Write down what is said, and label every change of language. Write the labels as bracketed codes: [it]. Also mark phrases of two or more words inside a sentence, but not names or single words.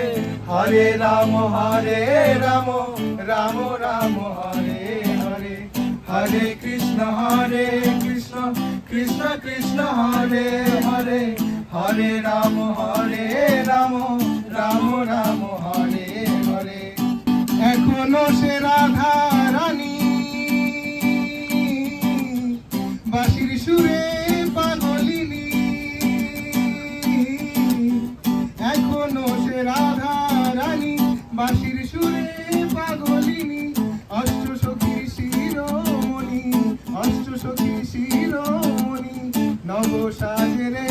[sa] हरे राम राम राम हरे हरे, हरे कृष्ण कृष्ण कृष्ण हरे हरे, हरे राम राम राम हरे हरे। [bn] এখনো সে রাধা রানী বাঁশির সুরে পাগলিনী, এখনো সে রাধা রানী বাঁশির সুরে পাগলিনী, অষ্ট সখী শিরোমণি, অষ্ট সখী শিরোমণি নব সাজে রে।